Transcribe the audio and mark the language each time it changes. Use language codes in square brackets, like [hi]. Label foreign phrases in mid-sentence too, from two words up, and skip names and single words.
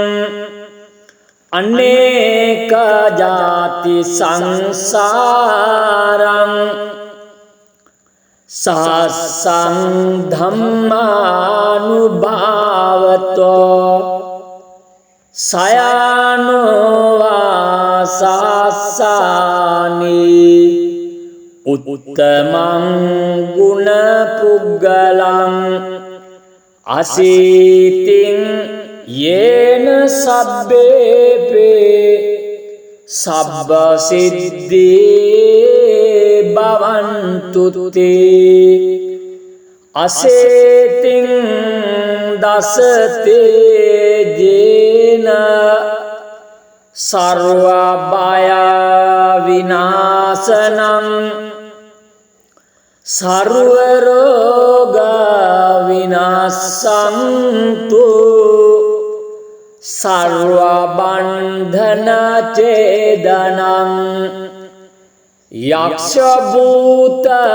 [pi] අනේක ජාති සංසාරං සහස්සං ධම්මානුභාවතෝ සයනෝ වාසස්සානි උත්තමං ගුණ පුග්ගලං අසීතින් යේන සබ්බේපේ සබ්බ සිද්ධේ භවන්තුතේ අසේතින් දසතේ ජේන සර්ව බය විනාශනං සර්ව රෝග විනාශන්තු සර්ව බන්ධන චේදනං යක්ෂ භූත